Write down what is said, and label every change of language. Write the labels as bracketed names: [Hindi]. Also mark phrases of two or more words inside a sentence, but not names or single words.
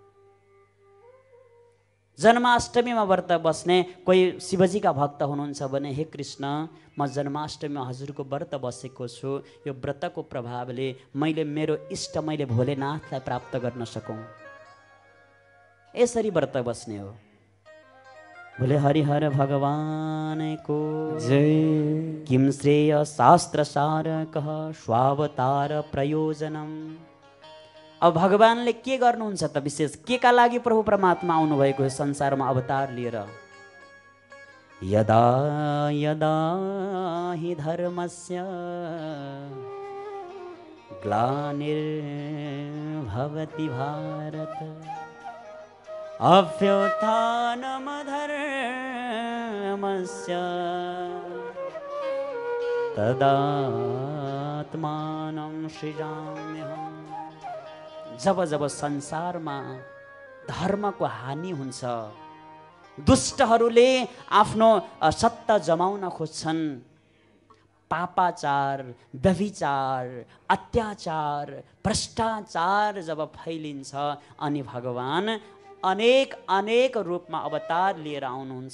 [Nepali] जन्माष्टमीमा व्रत बस्ने, कोही शिवजीका भक्त हुनुहुन्छ भने, हे कृष्ण, म जन्माष्टमीमा हजुरको व्रत बसेको छु, यो व्रतको प्रभावले मैले मेरो इष्ट मैले भोलेनाथलाई प्राप्त गर्न सकौँ। यसरी व्रत बस्ने हो। [Hindi] बोले हरिहर भगवान को [Nepali] जय। [Sanskrit] किम श्रेय शास्त्र सार कह स्वावतार प्रयोजनम। [Nepali] अब भगवानले के गर्नुहुन्छ त? विशेष के का लागि प्रभु परमात्मा आउनुभएको संसारमा अवतार लिएर? [Sanskrit] यदा यदा हि धर्मस्य ग्लानिर्भवति भारत अभ्युत्थानमधर्मस्य तदात्मानं सृजाम्यहम्। [Nepali] जब जब संसारमा धर्मको हानि हुन्छ, दुष्टहरूले आफ्नो सत्ता जमाउन खोज्छन्, पापाचार, व्यभिचार, अत्याचार, भ्रष्टाचार जब फैलिन्छ, अनि भगवान अनेक अनेक रूपमा अवतार लिएर आउनुहुन्छ।